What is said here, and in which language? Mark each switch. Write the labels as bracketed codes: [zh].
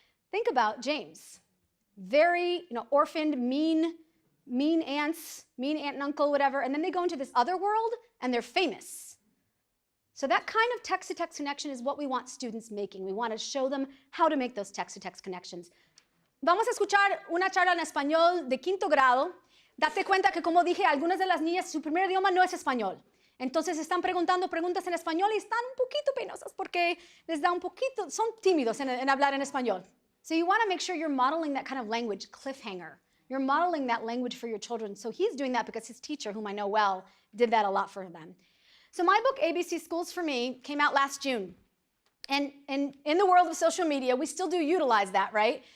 [en] Think about James. Very, orphaned, mean aunts, mean aunt and uncle, whatever, and then they go into this other world, and they're famous. So that kind of text-to-text connection is what we want students making. We want to show them how to make those text-to-text connections. [es] Vamos a escuchar una charla en español de quinto grado. Date cuenta que, como dije, algunas de las niñas, su primer idioma no es español. Entonces están preguntando preguntas en español y están un poquito penosas porque les da un poquito, son tímidos en hablar en español. [en] So you want to make sure you're modeling that kind of language, cliffhanger. You're modeling that language for your children. So he's doing that because his teacher, whom I know well, did that a lot for them. So my book, ABC Schools for Me, came out last June. And in the world of social media, we still do utilize that, right?